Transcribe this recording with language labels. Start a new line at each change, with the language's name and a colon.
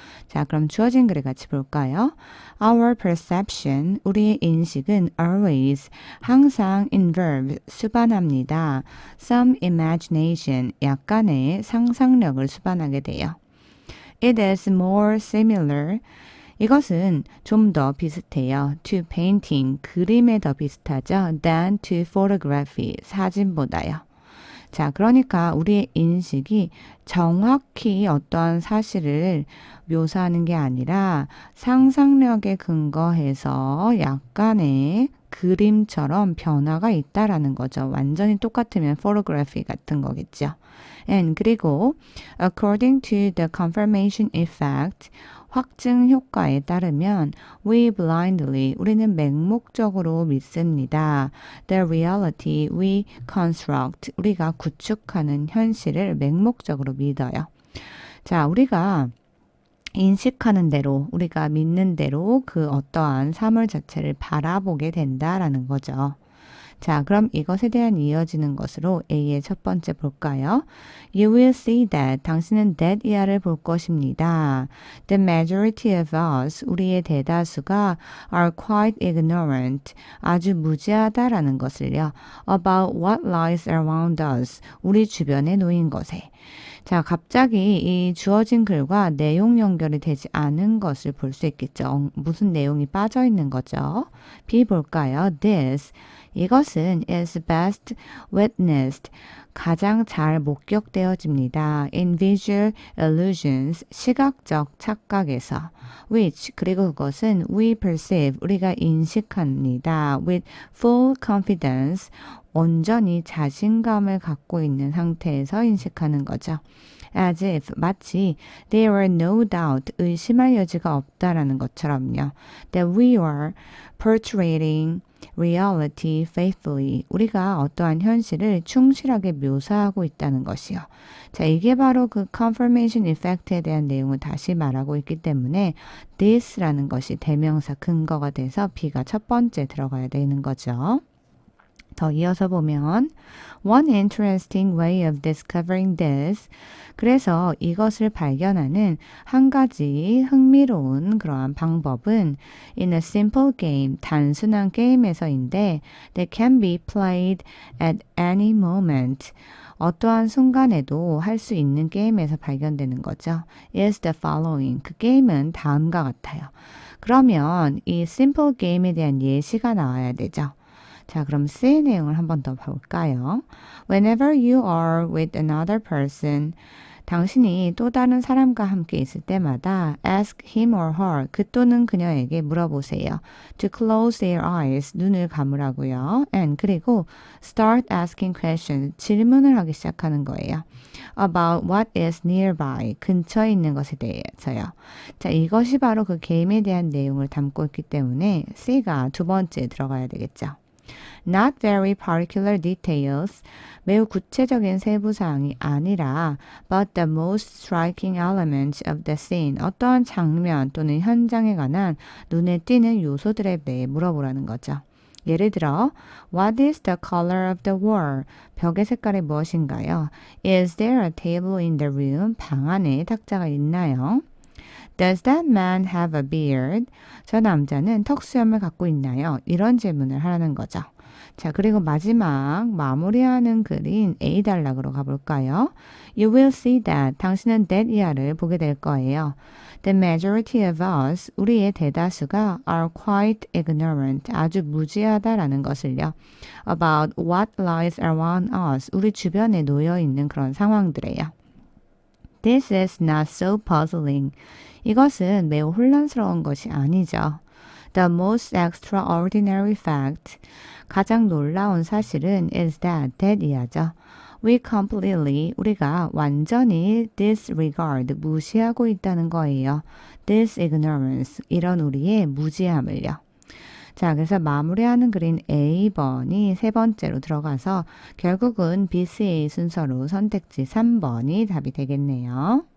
Korean: 자, 그럼 주어진 글을 같이 볼까요?
English: Our perception,
Korean: 우리의 인식은 always, 항상 involve, 수반합니다.
English: Some imagination,
Korean: 약간의 상상력을 수반하게 돼요.
English: It is more similar,
Korean: 이것은 좀 더 비슷해요.
English: To painting,
Korean: 그림에 더 비슷하죠.
English: Than to photography,
Korean: 사진보다요. 자, 그러니까 우리의 인식이 정확히 어떠한 사실을 묘사하는 게 아니라 상상력에 근거해서 약간의 그림처럼 변화가 있다라는 거죠. 완전히 똑같으면 photography 같은 거겠죠.
English: And
Korean: 그리고
English: according to the confirmation effect,
Korean: 확증 효과에 따르면
English: we blindly,
Korean: 우리는 맹목적으로 믿습니다.
English: The reality we construct,
Korean: 우리가 구축하는 현실을 맹목적으로 믿어요. 자, 우리가 인식하는 대로, 우리가 믿는 대로 그 어떠한 사물 자체를 바라보게 된다라는 거죠. 자, 그럼 이것에 대한 이어지는 것으로 A의 첫 번째 볼까요?
English: You will see that.
Korean: 당신은 that 이하를 볼 것입니다.
English: The majority of us,
Korean: 우리의 대다수가
English: are quite ignorant.
Korean: 아주 무지하다라는 것을요.
English: About what lies around us.
Korean: 우리 주변에 놓인 것에. 자, 갑자기 이 주어진 글과 내용 연결이 되지 않은 것을 볼 수 있겠죠. 무슨 내용이 빠져 있는 거죠? B 볼까요? This.
English: 이것은 is best witnessed.
Korean: 가장 잘 목격되어집니다.
English: In visual illusions.
Korean: 시각적 착각에서.
English: Which.
Korean: 그리고 그것은
English: we perceive.
Korean: 우리가 인식합니다.
English: With full confidence.
Korean: 온전히 자신감을 갖고 있는 상태에서 인식하는 거죠.
English: As if,
Korean: 마치
English: there were no doubt,
Korean: 의심할 여지가 없다라는 것처럼요.
English: That we are portraying reality faithfully.
Korean: 우리가 어떠한 현실을 충실하게 묘사하고 있다는 것이요. 자, 이게 바로 그 confirmation effect에 대한 내용을 다시 말하고 있기 때문에 this라는 것이 대명사 근거가 돼서 B가 첫 번째 들어가야 되는 거죠. 더 이어서 보면
English: One interesting way of discovering this.
Korean: 그래서 이것을 발견하는 한 가지 흥미로운 그러한 방법은
English: in a simple game,
Korean: 단순한 게임에서인데
English: that can be played at any moment.
Korean: 어떠한 순간에도 할 수 있는 게임에서 발견되는 거죠.
English: is the following.
Korean: 그 게임은 다음과 같아요. 그러면 이 simple game에 대한 예시가 나와야 되죠. 자, 그럼 C의 내용을 한 번 더 볼까요?
English: Whenever you are with another person,
Korean: 당신이 또 다른 사람과 함께 있을 때마다
English: ask him or her,
Korean: 그 또는 그녀에게 물어보세요.
English: To close their eyes,
Korean: 눈을 감으라고요. And 그리고
English: start asking questions,
Korean: 질문을 하기 시작하는 거예요.
English: About what is nearby,
Korean: 근처에 있는 것에 대해서요. 자, 이것이 바로 그 게임에 대한 내용을 담고 있기 때문에 C가 두 번째에 들어가야 되겠죠.
English: Not very particular details,
Korean: 매우 구체적인 세부사항이 아니라
English: but the most striking elements of the scene,
Korean: 어떠한 장면 또는 현장에 관한 눈에 띄는 요소들에 대해 물어보라는 거죠. 예를 들어,
English: What is the color of the wall?
Korean: 벽의 색깔이 무엇인가요?
English: Is there a table in the room?
Korean: 방 안에 탁자가 있나요?
English: Does that man have a beard?
Korean: 저 남자는 턱수염을 갖고 있나요? 이런 질문을 하라는 거죠. 자, 그리고 마지막 마무리하는 글인 A 단락으로 가볼까요?
English: You will see that.
Korean: 당신은 that 이하를 보게 될 거예요.
English: The majority of us,
Korean: 우리의 대다수가
English: are quite ignorant,
Korean: 아주 무지하다라는 것을요.
English: About what lies around us,
Korean: 우리 주변에 놓여 있는 그런 상황들이에요.
English: This is not so puzzling.
Korean: 이것은 매우 혼란스러운 것이 아니죠.
English: The most extraordinary fact,
Korean: 가장 놀라운 사실은
English: is that
Korean: 이하죠.
English: We completely,
Korean: 우리가 완전히
English: disregard,
Korean: 무시하고 있다는 거예요.
English: This ignorance,
Korean: 이런 우리의 무지함을요. 자, 그래서 마무리하는 글인 A번이 세 번째로 들어가서 결국은 BCA 순서로 선택지 3번이 답이 되겠네요.